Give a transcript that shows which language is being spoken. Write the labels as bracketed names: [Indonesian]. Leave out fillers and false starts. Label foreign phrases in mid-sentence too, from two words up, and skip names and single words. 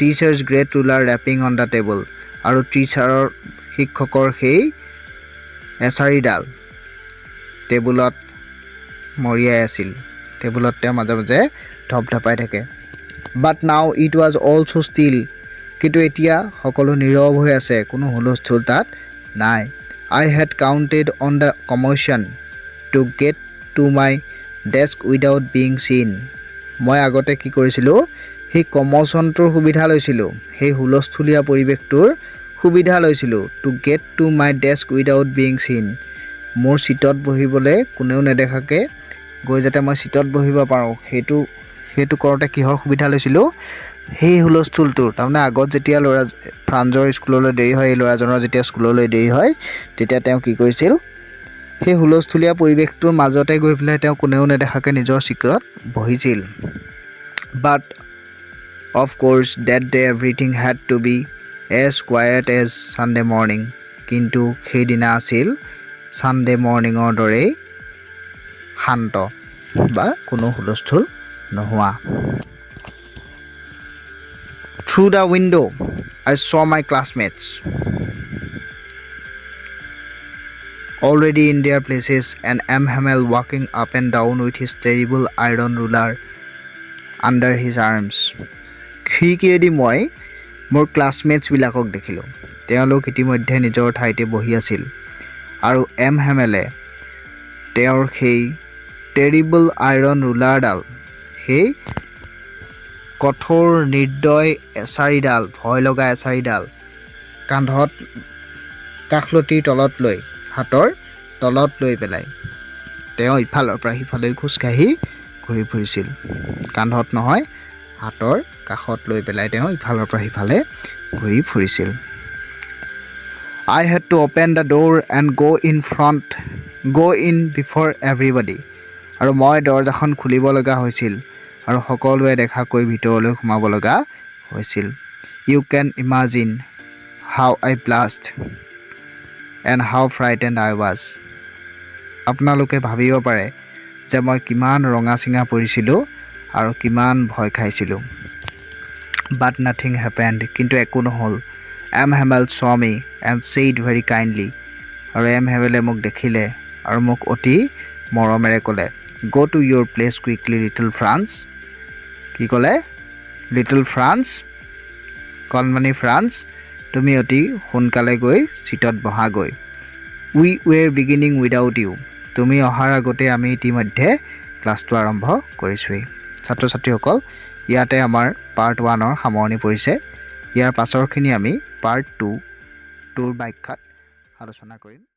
[English] teacher's great ruler rapping on the table [Assamese] আৰু শিক্ষকৰ সেই এছাৰিডাল টেবুলত মৰিয়াই আছিল টেবুলত তেওঁ মাজে মাজে ধপধপাই থাকে [English] but now it was all so still [Assamese] কিন্তু এতিয়া সকলো নীৰৱ হৈ আছে কোনো হুলস্থুল তাত নাই [English] I had counted on the commotion to get to my desk without being seen. [Assamese] মই আগতে কি কৰিছিলোঁ সেই কমোচনটোৰ সুবিধা লৈছিলোঁ সেই হুলস্থুলীয়া পৰিৱেশটোৰ সুবিধা লৈছিলোঁ [English] to get to my desk without being seen. [Assamese] মোৰ সিটত বহিবলৈ কোনেও নেদেখাকে গৈ যাতে মই সিটত বহিব পাৰোঁ সেইটো কৰোঁতে কিহৰ সুবিধা লৈছিলোঁ সেই হুলস্থুলটোৰ তাৰমানে আগত যেতিয়া ল'ৰা ফ্ৰান্সৰ স্কুললৈ দেৰি হয় এই ল'ৰাজনৰ যেতিয়া স্কুললৈ দেৰি হয় তেতিয়া তেওঁ কি কৰিছিল সেই হুলস্থুলীয়া পৰিৱেশটোৰ মাজতে গৈ পেলাই তেওঁ কোনেও নেদেখাকে নিজৰ সিটত বহিছিল [English] but of course that day everything had to be as quiet as Sunday morning [Assamese] কিন্তু সেইদিনা আছিল [English] Sunday morning [Assamese] দৰেই শান্ত বা কোনো হুলস্থুল নোহোৱা [English] Through the window, I saw my classmates already in their places and M. Hamel walking up and down with his terrible iron ruler under his arms. [Assamese] খিৰিকীয়েদি মই মোৰ ক্লাছমেটছবিলাকক দেখিলোঁ তেওঁলোক ইতিমধ্যে নিজৰ ঠাইতে বহি আছিল আৰু এম হেমেলে তেওঁৰ সেই [English] terrible iron ruler [Assamese] সেই কঠোৰ নিৰ্দয় এছাৰিডাল ভয় লগা এছাৰিডাল কান্ধত কাষলতিৰ তলত লৈ হাতৰ তলত লৈ পেলাই তেওঁ ইফালৰ পৰা সিফালে খোজকাঢ়ি ঘূৰি ফুৰিছিল কান্ধত নহয় হাতৰ কাষত লৈ পেলাই তেওঁ ইফালৰ পৰা সিফালে ঘূৰি ফুৰিছিল [English] I had to open the door and go in before everybody [Assamese] আৰু মই দৰজাখন খুলিব লগা হৈছিল আৰু সকলোৱে দেখাকৈ ভিতৰলৈ সোমাব লগা হৈছিল [English] You can imagine how I blushed and how frightened I was [Assamese] আপোনালোকে ভাবিব পাৰে যে মই কিমান ৰঙা চিঙা পৰিছিলোঁ আৰু কিমান ভয় খাইছিলোঁ [English] But nothing happened [Assamese] কিন্তু একো নহ'ল M. [English] Hamel saw me and said very kindly আৰু M. [Assamese] Hamel মোক দেখিলে আৰু মোক অতি মৰমেৰে ক'লে [English] Go to your place quickly little [Assamese] France কি ক'লে লিটল ফ্ৰান্স কণমানি ফ্ৰান্স তুমি অতি সোনকালে গৈ সিটত বহাগৈ [English] we were beginning without you [Assamese] তুমি অহাৰ আগতে আমি ইতিমধ্যে ক্লাছটো আৰম্ভ কৰিছোঁৱেই ছাত্ৰ ছাত্ৰীসকল ইয়াতে আমাৰ পাৰ্ট 1ৰ সামৰণি পৰিছে ইয়াৰ পাছৰখিনি আমি পাৰ্ট 2ৰ ব্যাখ্যাত আলোচনা কৰিম